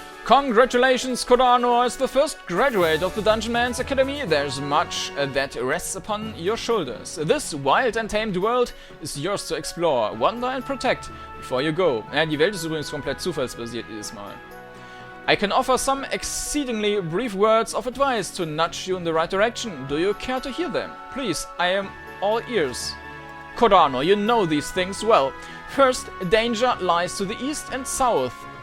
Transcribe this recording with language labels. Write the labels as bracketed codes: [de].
[en] Congratulations, Kordanor is the first graduate of the Dungeonmans Academy. There's much that rests upon your shoulders. This wild and tamed world is yours to explore, wonder and protect before you go. [de] Ja, die Welt ist übrigens komplett zufallsbasiert dieses Mal. [en] I can offer some exceedingly brief words of advice to nudge you in the right direction. Do you care to hear them? Please, I am all ears. Kordanor, you know these things well. First, danger lies to the east and south.